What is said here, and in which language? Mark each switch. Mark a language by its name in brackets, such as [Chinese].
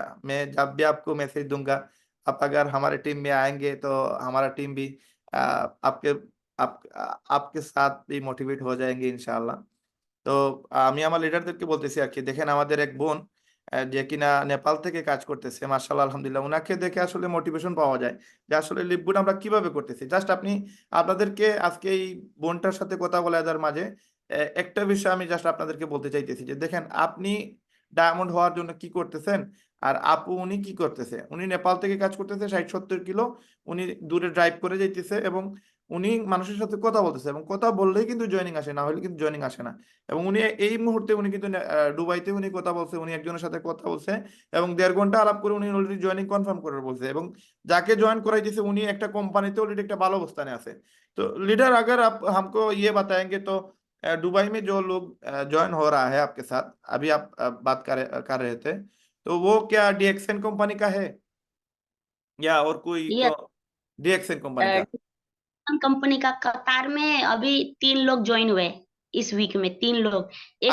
[Hindi] मैं जब भी आपको मैसेज दूंगा, आप अगर हमारे टीम में आएंगे तो हमारा टीम भी आपके आपके साथ भी मोटिवेट हो जाएंगे इंशाल्लाह। [Bangla] তো আমি আমার লিডারদেরকে বলতেছি আর কি, দেখেন আমাদের এক বোন যে কিনা নেপাল থেকে কাজ করতেছে, মার্শাল্লাহ আলহামদুলিল্লাহ, ওনাকে দেখে আসলে মোটিভেশন পাওয়া যায় যে আসলে লিভগুড আমরা কিভাবে করতেছি। জাস্ট আপনি আপনাদেরকে আজকে এই বোনটার সাথে কথা বলার মাঝে একটা বিষয় আমি জাস্ট আপনাদেরকে বলতে চাইতেছি যে দেখেন আপনি ডায়মন্ড হওয়ার জন্য কি করতেছেন, আর আপু উনি কি করতেছে। উনি নেপাল থেকে কাজ করতেছে 60-70 কিলো, উনি দূরে ড্রাইভ করে যাইতেছে এবং উনি মানুষের সাথে কথা বলতেছে, এবং কথা বললেই কিন্তু জয়েনিং আসে, না হলে কিন্তু জয়েনিং আসে না। এবং উনি এই মুহূর্তে উনি কিন্তু দুবাইতে উনি কথা বলছে, উনি একজনের সাথে কথা বলছে এবং 1.5 ঘন্টা আলাপ করে উনি অলরেডি জয়েনিং কনফার্ম করে বলছে, এবং যাকে জয়েন कराई উনি একটা কোম্পানিতে অলরেডি একটা ভালো অবস্থানে আছে। [Hindi] तो लीडर अगर आप हमको ये बताएंगे तो दुबई में जो लोग ज्वाइन हो रहा है आपके साथ, अभी आप बात कर रहे थे, तो वो क्या डीएक्सएन कंपनी का है या और कोई ये डीएक्सएन कंपनी का? अ, कंपनी का कतार में अभी 3 लोग जॉइन हुए इस वीक में, 3 लोग। एक